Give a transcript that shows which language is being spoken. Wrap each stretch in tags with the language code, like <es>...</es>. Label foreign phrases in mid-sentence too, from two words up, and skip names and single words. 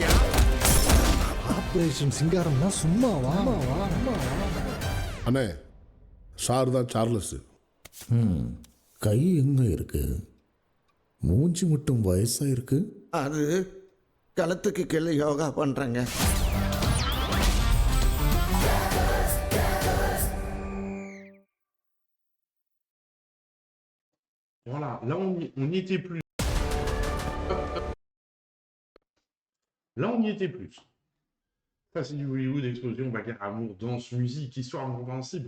<ta>ஆபரேஷன் சிங்காரம்னா சும்மாவா? அண்ணே, சார் தான் சார்லஸ். கை எங்க இருக்கு? மூஞ்சி மட்டும் வயசா இருக்கு. அது களத்துக்கு கீழே யோகா பண்றாங்க.</ta> <fr>Voilà, là on n'y était plus. Là on n'y était plus. Ça c'est du Hollywood, explosion, bagarre, amour, danse, musique, histoire incompréhensible.</fr>